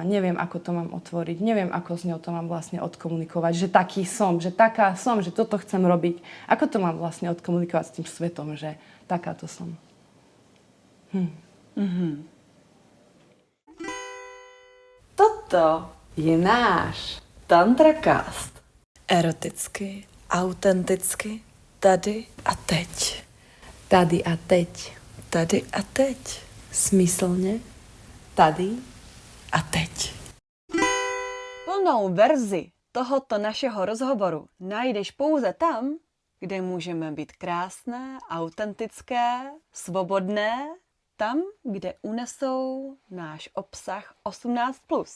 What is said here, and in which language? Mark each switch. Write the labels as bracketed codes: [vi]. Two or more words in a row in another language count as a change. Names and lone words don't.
[sk] Neviem, ako to mám otvoriť, neviem, ako s ňou to mám vlastne odkomunikovať, že taký som, že taká som, že toto chcem robiť. Ako to mám vlastne odkomunikovať s tým svetom, že takáto som. [cs] Toto Je náš. TantraCast. Eroticky, autenticky, tady a teď. Tady a teď. Tady a teď. Smyslne. Tady. A teď. Plnou verzi tohoto našeho rozhovoru najdeš pouze tam, kde můžeme být krásné, autentické, svobodné, tam, kde unesou náš obsah 18+.